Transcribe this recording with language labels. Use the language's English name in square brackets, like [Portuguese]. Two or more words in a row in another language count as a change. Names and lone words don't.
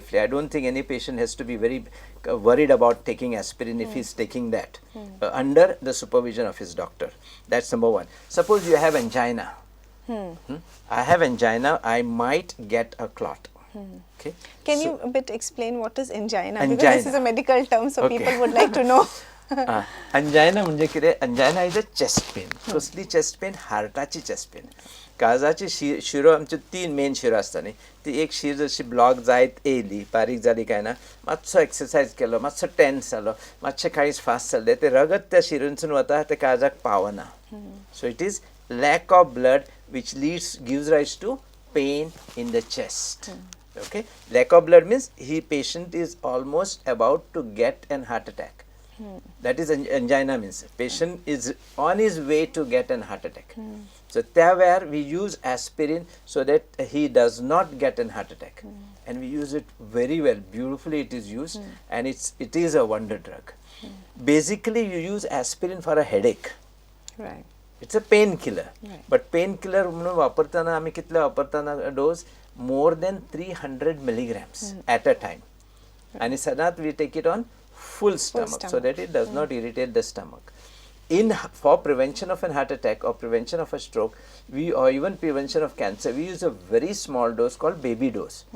[English] I don't think any patient has to be very worried about taking aspirin if he's taking that under the supervision of his doctor. That's number one. Suppose you have angina. I have angina, I might get a clot. Okay. Can you a bit explain what is angina? Because this is a medical term, so people would like to know. [Konkani] अंजायना म्हणजे कितें? [English] angina is a chest pain. chest pain? [Konkani] हार्टाची [English] chest pain. [Konkani] काळजाची शिरो, आमच्यो 3 मेन शिरो आसता न्ही, ती एक शीर जशी ब्लॉक जायत येयली, बारीक जाली काय ना, मातसो एक्सरसायज केलो, मातसो टेन्स जालो, मातशें काळीज फास्ट चल्लें, तें रगत त्या शिरेंसून वता, तें काळजाक पावना. [English] So it is lack of blood which gives rise to pain in the chest. Okay, lack of blood means patient is almost about to get an heart attack. That is angina means patient is on his way to get an heart attack. So there where we use aspirin so that he does not get an heart attack, and we use it very well, beautifully it is used, and it is a wonder drug. Basically you use aspirin for a headache. Right. It's a painkiller. But painkiller [Konkani] म्हणून वापरताना आम्ही कितले वापरताना डोस? [English] more than 300 milligrams at a time. And sadaat we take it on full stomach so that it does not irritate the stomach. For prevention of an heart attack or prevention of a stroke, or even prevention of cancer, we use a very small dose called baby dose.